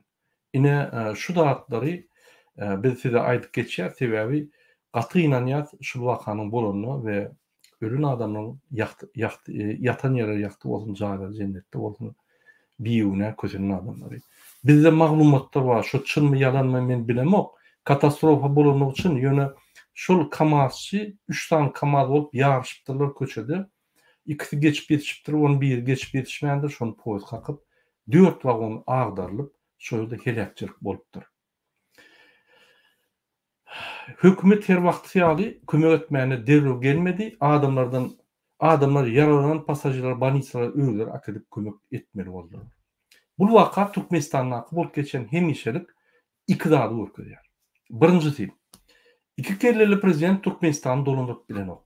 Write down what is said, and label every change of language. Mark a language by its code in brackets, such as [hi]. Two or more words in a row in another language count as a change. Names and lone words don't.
[tk] Ine şu datlary biz size aýdyp geçýär, sebebi gaty inanýar şu wakanyň bolanyny we ölen adamyň yatan ýere ýakty bolsun, jaýlar jennetde bolsun biýüne kösenen adamlary. Bizde maglumatlar bar, şu çynmy ýalanmy men bilemok. Katastrofa bolanyk üçin ýöne şol kamazçy 3 tane kamaz bolup ýaryşypdyrlar köçede. İkisi geçip yetişipdir, onu bir geçip yetişmeyendir, şonu poyez kakıp 4 vagon ağdarılıp şöyle helakçılık bolupdur. Hükümet her wagty ýaly kömek etmäne derrew gelmedi. Adamlar yaralanan passajerler, banyslar öýler akydyp kömek etmeli boldular. Bu waka Türkmenistanyň bolup geçen hemişelik iki zady görkezýär. Birinjisi, iki kelleli prezident Türkmenistanyny dolandyryp bilen ok.